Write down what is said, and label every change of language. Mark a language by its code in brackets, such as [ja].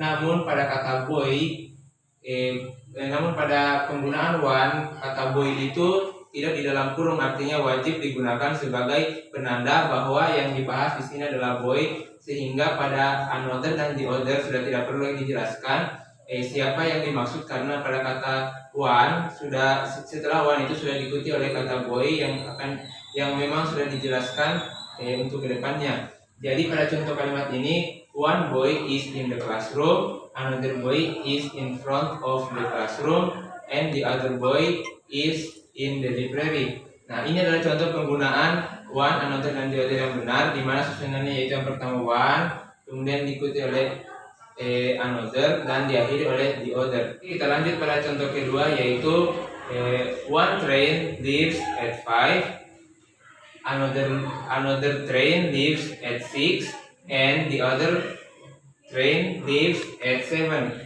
[id] Namun pada kata boy, namun pada penggunaan one, kata boy itu tidak di dalam kurung, artinya wajib digunakan sebagai penanda bahwa yang dibahas di sini adalah boy, sehingga pada another dan the other sudah tidak perlu lagi dijelaskan siapa yang dimaksud, karena pada kata one setelah one itu sudah diikuti oleh kata boy yang memang sudah dijelaskan untuk kedepannya. Jadi pada contoh kalimat ini, [en] one boy is in the classroom, another boy is in front of the classroom, and the other boy is in the library. [id] Nah, ini adalah contoh penggunaan one, another, dan the other yang benar, di mana susunannya yaitu yang pertama one, kemudian diikuti oleh another, dan diakhiri oleh the other. Kita lanjut pada contoh kedua, yaitu [en] one train leaves at 5, another train leaves at 6, and the other train leaves at 7.